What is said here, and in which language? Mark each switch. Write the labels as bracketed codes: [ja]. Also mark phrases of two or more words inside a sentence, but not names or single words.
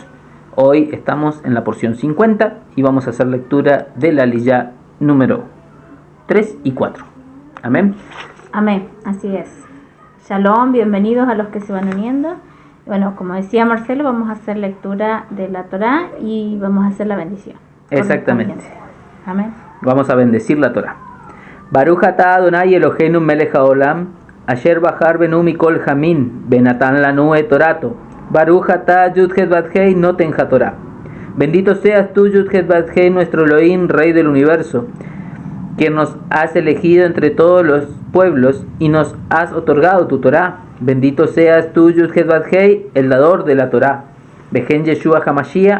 [es] Hoy estamos en la porción 50 y vamos a hacer lectura de la Aliyá número 3 y 4. Amén. Amén, así es. Shalom, bienvenidos a los que se van uniendo. Bueno, como decía Marcelo, vamos a hacer lectura de la Torá y vamos a hacer la bendición. Exactamente. Amén. Vamos a bendecir la Torá. [he] ברוך אתה אדוני אלוהינו מלך העולם, אשר בחר בנו מכל העמים, ונתן לנו את תורתו. ברוך אתה יוד-הא ואו-הא נותן התורה. [es] Bendito seas tú, Yud-Het Bat-Hei, nuestro Elohim, Rey del universo, quien nos has elegido entre todos los pueblos y nos has otorgado tu Torah. Bendito seas tú, Yud-Het Bat-Hei, el dador de la Torah. [he] בשם ישוע המשיח.